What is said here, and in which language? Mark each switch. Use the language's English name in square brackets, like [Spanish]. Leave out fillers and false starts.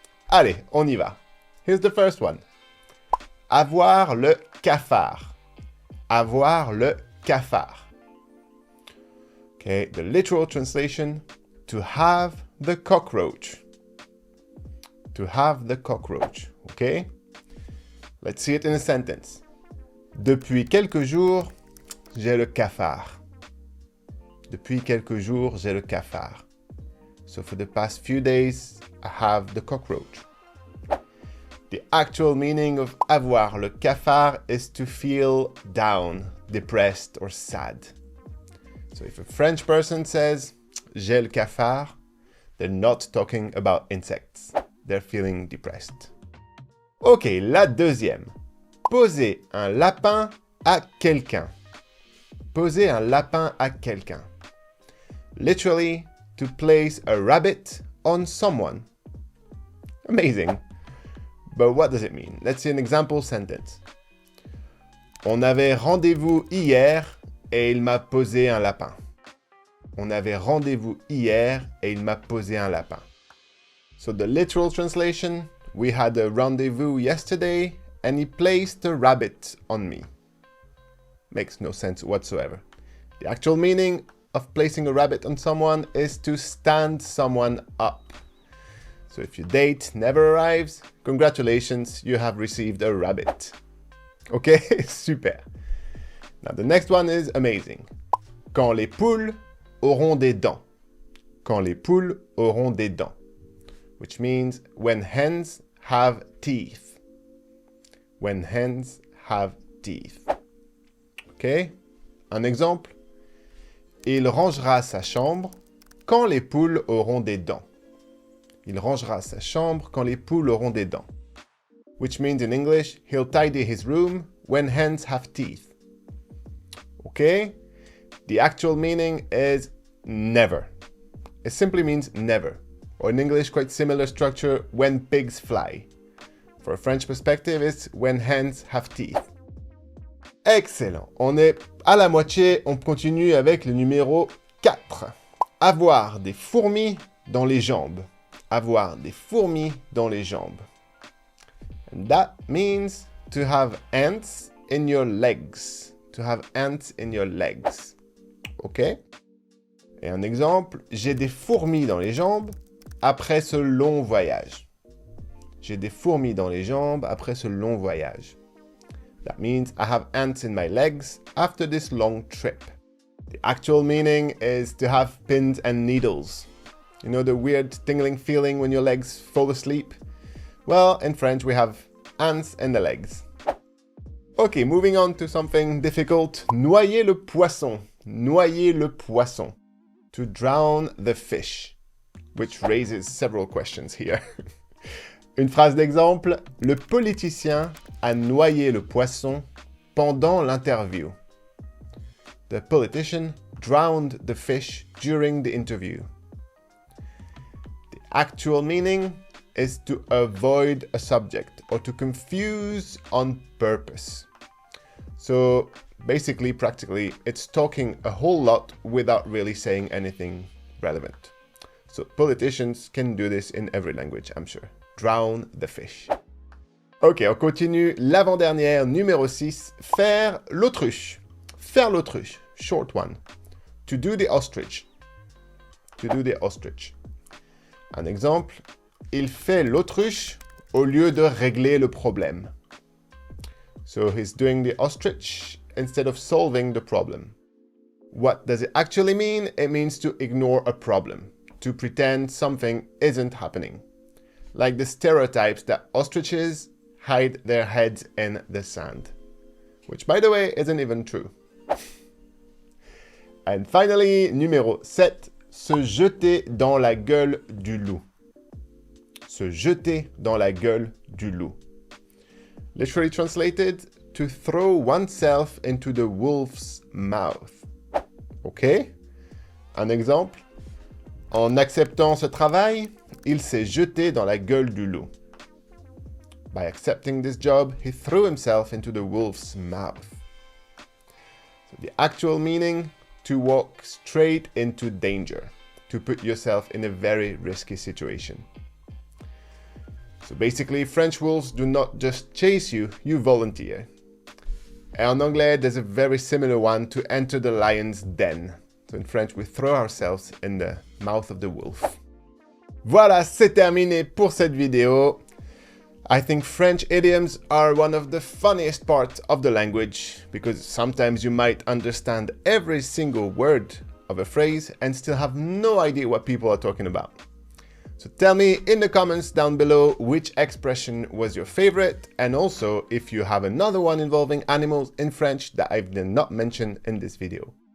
[French] Allez, on y va. [English] Here's the first one. [French] Avoir le cafard. Avoir le cafard. [English] Okay, the literal translation, to have the cockroach. To have the cockroach, okay? Let's see it in a sentence. [French] Depuis quelques jours, j'ai le cafard. Depuis quelques jours, j'ai le cafard. [English] So for the past few days, I have the cockroach. The actual meaning of [French] avoir le cafard [English] is to feel down, depressed, or sad. So if a French person says, [French] j'ai le cafard, [English] they're not talking about insects. They're feeling depressed. [French] Ok, la deuxième. Poser un lapin à quelqu'un. Poser un lapin à quelqu'un. [English] Literally, to place a rabbit on someone. Amazing. But what does it mean? Let's see an example sentence. [French] On avait rendez-vous hier et il m'a posé un lapin. On avait rendez-vous hier et il m'a posé un lapin. [English] So the literal translation, we had a rendezvous yesterday and he placed a rabbit on me. Makes no sense whatsoever. The actual meaning of placing a rabbit on someone is to stand someone up. So if your date never arrives, congratulations, you have received a rabbit. Okay, super. Now the next one is amazing. [French] Quand les poules auront des dents. Quand les poules auront des dents. [English] Which means when hens have teeth. When hens have teeth. Okay? [French] Un exemple. Il rangera sa chambre quand les poules auront des dents. Il rangera sa chambre quand les poules auront des dents. [English] Which means in English, he'll tidy his room when hens have teeth. Okay? The actual meaning is never. It simply means never. Or in English, quite similar structure, when pigs fly. For a French perspective, it's when hens have teeth. Excellent. [French] On est à la moitié, on continue avec le numéro 4. Avoir des fourmis dans les jambes. Avoir des fourmis dans les jambes. [English] And that means to have ants in your legs. To have ants in your legs. Ok? [French] Et un exemple, j'ai des fourmis dans les jambes après ce long voyage. J'ai des fourmis dans les jambes après ce long voyage. [English] That means I have ants in my legs after this long trip. The actual meaning is to have pins and needles. You know the weird tingling feeling when your legs fall asleep? Well, in French we have ants in the legs. Okay, moving on to something difficult. [French] Noyer le poisson. Noyer le poisson. [English] To drown the fish. Which raises several questions here. [French] Une phrase d'exemple. Le politicien a noyé le poisson pendant l'interview. [English] The politician drowned the fish during the interview. The actual meaning is to avoid a subject or to confuse on purpose. So basically, practically, it's talking a whole lot without really saying anything relevant. So politicians can do this in every language, I'm sure. Drown the fish. Ok, [French] on continue. L'avant-dernière, numéro 6. Faire l'autruche. Faire l'autruche. [English] Short one. To do the ostrich. To do the ostrich. [French] Un exemple. Il fait l'autruche au lieu de régler le problème. [English] So he's doing the ostrich instead of solving the problem. What does it actually mean? It means to ignore a problem. To pretend something isn't happening. like the stereotypes that ostriches hide their heads in the sand. Which, by the way, isn't even true. And finally, [French] numéro 7, se jeter dans la gueule du loup. Se jeter dans la gueule du loup. [English] Literally translated, to throw oneself into the wolf's mouth. [French] Ok? Un exemple. En acceptant ce travail, il s'est jeté dans la gueule du loup. [English] By accepting this job, he threw himself into the wolf's mouth. So the actual meaning, to walk straight into danger, to put yourself in a very risky situation. So basically, French wolves do not just chase you, you volunteer. [French] En anglais, [English] there's a very similar one, to enter the lion's den. So in French, we throw ourselves in the mouth of the wolf. [French] Voilà, c'est terminé pour cette vidéo. [English] I think French idioms are one of the funniest parts of the language, because sometimes you might understand every single word of a phrase and still have no idea what people are talking about. So tell me in the comments down below which expression was your favorite, and also if you have another one involving animals in French that I did not mention in this video.